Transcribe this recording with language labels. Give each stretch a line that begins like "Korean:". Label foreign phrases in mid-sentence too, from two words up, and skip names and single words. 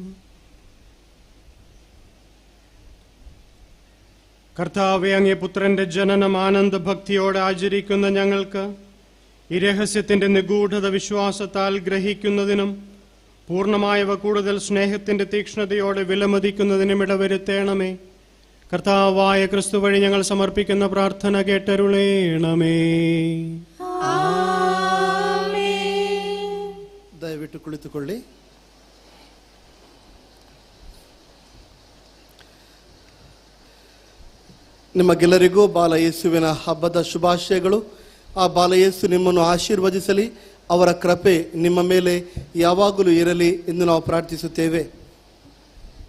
Malayalam: കർത്താവേ, അങ്ങേ പുത്രന്റെ ജനനം ആനന്ദഭക്തിയോടെ ആചരിക്കുന്ന ഞങ്ങൾക്ക് ഈ രഹസ്യത്തിന്റെ നിഗൂഢത വിശ്വാസത്താൽ ഗ്രഹിക്കുന്നതിനും പൂർണ്ണമായവ കൂടുതൽ സ്നേഹത്തിന്റെ തീക്ഷ്ണതയോടെ വിലമതിക്കുന്നതിനും ഇടവരുത്തേണമേ. കർത്താവായ ക്രിസ്തു വഴി ഞങ്ങൾ സമർപ്പിക്കുന്ന പ്രാർത്ഥന കേട്ടരുളേണമേ.
Kannada: ದಯವಿಟ್ಟು ಕುಳಿತುಕೊಳ್ಳಿ. ನಿಮಗೆಲ್ಲರಿಗೂ ಬಾಲಯೇಸುವಿನ ಹಬ್ಬದ ಶುಭಾಶಯಗಳು. ಆ ಬಾಲಯೇಸು ನಿಮ್ಮನ್ನು ಆಶೀರ್ವದಿಸಲಿ, ಅವರ ಕೃಪೆ ನಿಮ್ಮ ಮೇಲೆ ಯಾವಾಗಲೂ ಇರಲಿ ಎಂದು ನಾವು ಪ್ರಾರ್ಥಿಸುತ್ತೇವೆ.